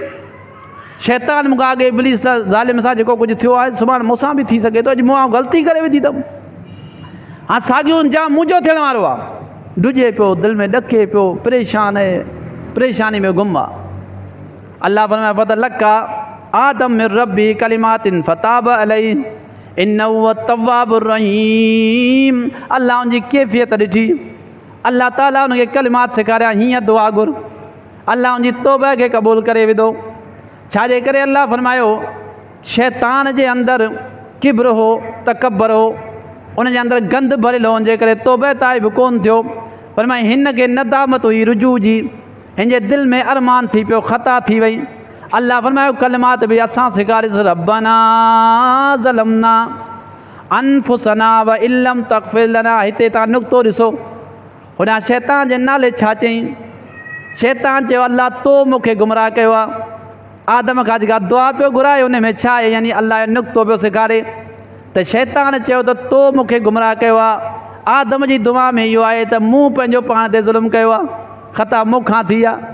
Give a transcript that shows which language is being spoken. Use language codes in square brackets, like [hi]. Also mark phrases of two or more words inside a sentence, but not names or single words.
[sd] शैतान मूंखां अॻे इब्लीस सां, ज़ालिम सां जेको कुझु थियो आहे, सुभाणे मूंसां बि थी सघे थो। अॼु मूं ग़लती करे विधी अथमि, हाणे साॻियो अंजाम मुंहिंजो थियण वारो आहे। ॾुजे पियो, दिलि में ॾके पियो, परेशान आहे, परेशानी में गुम आहे। अल्लाह फरमाए [ar] فتلقى آدم من ربه كلمات فتاب عليه إنه هو التواب الرحيم. [sd] अल्लाह उनजी कैफ़ियत ॾिठी, अल्लाह ताला उनखे कलिमात सेखारिया, हीअं दुआ घुर। अल्लाह उनजी तौबा खे क़बूल करे विधो। छाजे करे? अल्लाह फरमायो शैतान जे अंदरि किब्र हो, तकबर हो, उन जे अंदरि गंद भरियल हो, जे करे तौबा ताइब कोन थियो। फरमाए हिन खे नदामत हुई रुजू जी, हिन जे दिलि में अरमान थी पियो, ख़ता थी वई। अल्लाह फरमायो कलिमात बि असां सेखारियोसीं, [ar] ربنا ظلمنا أنفسنا وإن لم تغفر لنا. [sd] हिते तव्हां नुक़्तो ॾिसो, हुन शैतान जे नाले छा चयईं? शैतान चयो अल्लाह तो मूंखे गुमराह कयो आहे। आदम खां जेका दुआ पियो घुराए उन में छा आहे? यानी अल्लाह जो नुक़्तो पियो सेखारे त शैतान चयो त तो मूंखे गुमराह कयो आहे। आदम जी दुआ में इहो आहे त मूं पंहिंजो पाण ते ज़ुल्म कयो आहे, ख़ता मूंखां थी आहे।